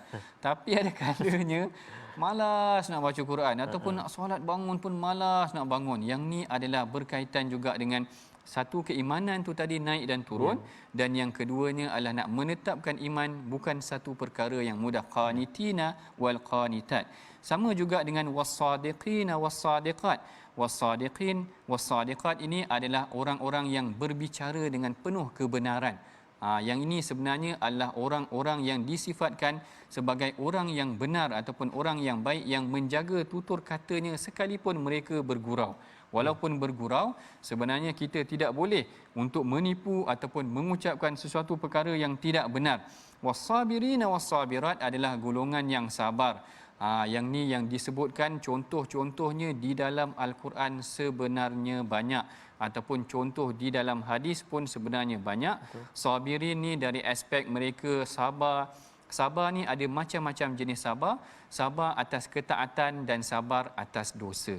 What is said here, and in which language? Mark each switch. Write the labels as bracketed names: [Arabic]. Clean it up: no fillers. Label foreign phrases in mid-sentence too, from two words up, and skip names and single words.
[Malay] Tapi ada kalanya malas nak baca Quran, ataupun nak solat bangun pun malas nak bangun. Yang ni adalah berkaitan juga dengan satu, keimanan tu tadi naik dan turun, dan yang keduanya adalah nak menetapkan iman bukan satu perkara yang mudah. [Arabic] القانتين والقانتات. [Malay] Sama juga dengan [Arabic] والصادقين والصادقات. والصادقين والصادقات [Malay] ini adalah orang-orang yang berbicara dengan penuh kebenaran. Yang ini sebenarnya adalah orang-orang yang disifatkan sebagai orang yang benar ataupun orang yang baik, yang menjaga tutur katanya sekalipun mereka bergurau. Walaupun bergurau, sebenarnya kita tidak boleh untuk menipu ataupun mengucapkan sesuatu perkara yang tidak benar. [Arabic] والصابرين والصابرات [Malay] adalah golongan yang sabar. Yang ni yang disebutkan contoh-contohnya di dalam Al-Quran sebenarnya banyak, ataupun contoh di dalam hadis pun sebenarnya banyak. Sabirin ni dari aspek mereka sabar. Sabar ni ada macam-macam jenis sabar. Sabar atas ketaatan dan sabar atas dosa.